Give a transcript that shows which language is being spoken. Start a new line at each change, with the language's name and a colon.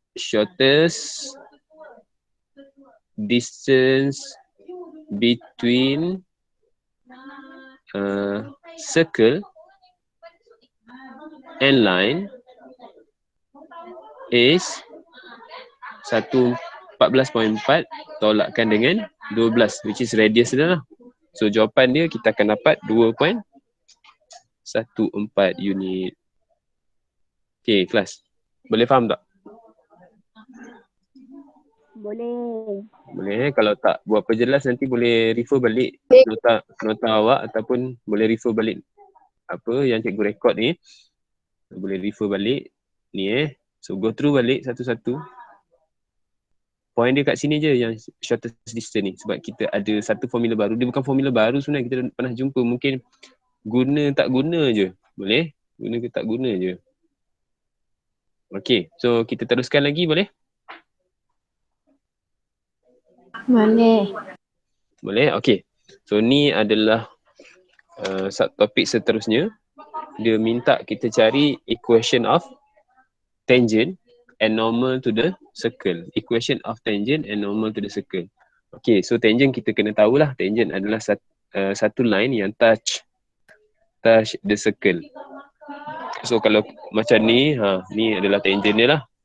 English: Shortest distance between circle and line is 14.4
Malay: tolakkan dengan
English: 12, which is radius
Malay: dia lah. So jawapan dia kita akan dapat 2.14 unit. Okay, kelas. Boleh faham tak? Boleh. Boleh. Kalau tak berapa jelas nanti boleh refer balik nota awak ataupun boleh refer balik apa yang cikgu rekod ni. Boleh refer balik ni
English: So go through
Malay: balik satu-satu. Point dia kat sini je yang shortest distance ni. Sebab kita ada satu formula baru. Dia bukan formula baru sebenarnya, kita pernah jumpa. Mungkin guna tak guna je. Boleh? Guna ke tak guna je. Okay, so kita teruskan lagi boleh? Boleh. Boleh? Okay. So ni adalah subtopik seterusnya. Dia minta kita cari
English: equation of tangent and normal to the circle. Equation of tangent and normal to the circle.
Malay: Okay, so tangent kita kena tahulah. Tangent adalah satu line yang
English: touch the circle.
Malay: So kalau macam ni, ni adalah tangent dia lah.